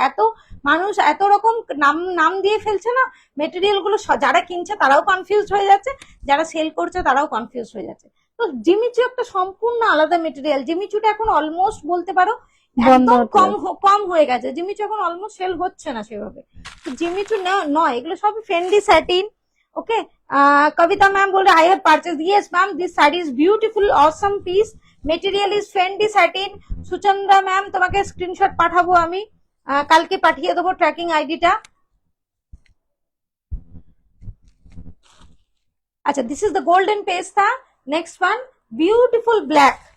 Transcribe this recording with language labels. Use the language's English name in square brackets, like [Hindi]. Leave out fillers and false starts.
[Bangla] এত মানুষ এত রকম নাম দিয়ে ফেলছে না, মেটেরিয়াল গুলো যারা কিনছে তারাও কনফিউজ হয়ে যাচ্ছে, যারা সেল করছে তারাও কনফিউজ হয়ে যাচ্ছে। তো জিমিচু একটা সম্পূর্ণ আলাদা মেটেরিয়াল। জিমিচুটা এখন অলমোস্ট বলতে পারো একদম কম হয়ে গেছে, জিমিচু এখন অলমোস্ট সেল হচ্ছে না সেভাবে। তো জিমিচু নয়, এগুলো সব ফেন্ডি স্যাটিন। [English] okay, Kavita ma'am [Hindi] बोल रहे [English] I have purchased, yes ma'am, this saree is beautiful, awesome piece, material is Fendi satin। [Bangla] Suchandra ma'am তোমাকে স্ক্রিনশট পাঠাবো আমি, কালকে পাঠিয়ে দেবো ট্র্যাকিং আইডিটা। আচ্ছা, [English] This is the golden পেস্তা। Next one beautiful black.